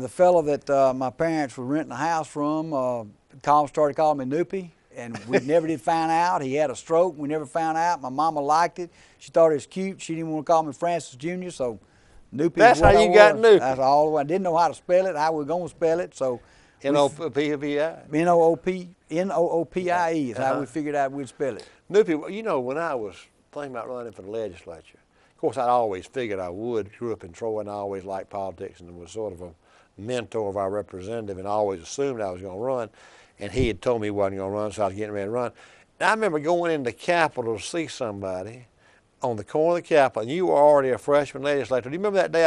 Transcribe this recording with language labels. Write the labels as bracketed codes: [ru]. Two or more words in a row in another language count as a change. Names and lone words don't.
[en] The fellow that my parents were renting a house from started calling me Noopie, and we never did find out. He had a stroke. We never found out. My mama liked it. She thought it was cute. She didn't want to call me Francis Jr., so Noopie That's is what how I you was. got Noopie. That's all. I didn't know how to spell it, how we were going to spell it, so... N-O-O-P-I? N-O-O-P-I-E is how we figured out we'd spell it. Noopie, you know, when I was thinking about running for the legislature, of course, I'd always figured I would. Grew up in Troy and I always liked politics and was sort of a mentor of our representative and I always assumed I was going to run. And he had told me he wasn't going to run, so I was getting ready to run. And I remember going into the Capitol to see somebody on the corner of the Capitol, and you were already a freshman legislator. Do you remember that day?